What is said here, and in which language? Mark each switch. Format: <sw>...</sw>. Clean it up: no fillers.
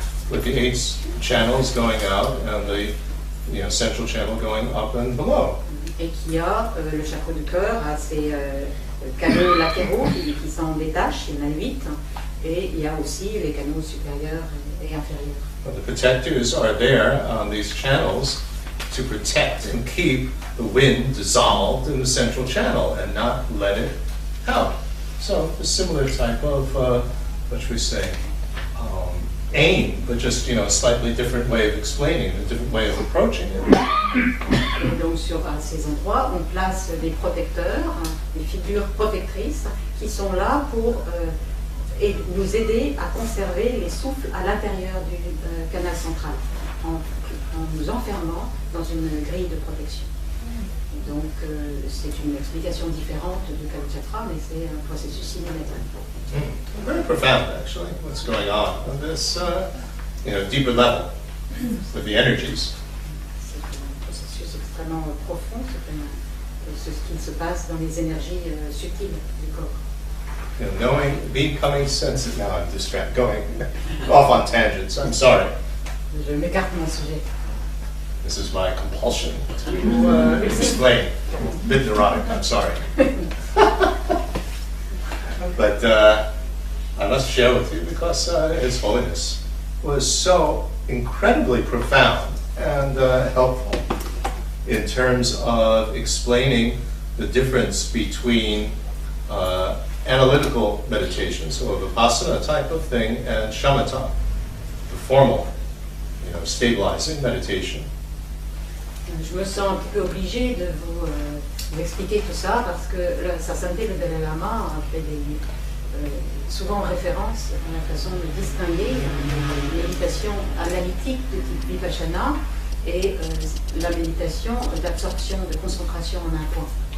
<en>With the 8 channels going out and the central channel going up and below.</en> <fr>Et qui a le chakra du cœur a ses canaux latéraux qui s'en détachent, il y en a 8, et il y a aussi les canaux supérieurs et inférieurs.</fr> <en>Well, the protectors are there on these channels to protect and keep the wind dissolved in the central channel and not let it out. So a similar type of, what should we say, aim, but just a slightly different way of explaining it, a different way of approaching it.</en> <fr>Et donc à ces endroits, on place des protecteurs, des figures protectrices qui sont là pour nous aider à conserver les souffles à l'intérieur du canal central, en nous enfermant dans une grille de protection. Et donc c'est une explication différente du Kalachakra, mais c'est un processus similaire.</fr> <en>Very profound, actually, what's going on this deeper level with the energies.</en> <fr>C'est un processus extrêmement profond, c'est ce qui se passe dans les énergies subtiles du corps.</fr> <en>Becoming sensitive. Now I'm distracted, going off on tangents. I'm sorry.</en> <fr>Je m'écarte de mon sujet.</fr> <en>This is my compulsion to explain. A bit neurotic, I'm sorry. But I must share with you because His Holiness was so incredibly profound and helpful in terms of explaining the difference between analytical meditation, so a vipassana type of thing, and shamatha, the formal, stabilizing meditation.</en> <fr>Je me sens un petit peu obligée de vous expliquer tout ça parce que Sa Sainteté le Dalai Lama a fait souvent référence à la façon de distinguer la méditation analytique de type vipassana et la méditation d'absorption, de concentration en un point.</fr>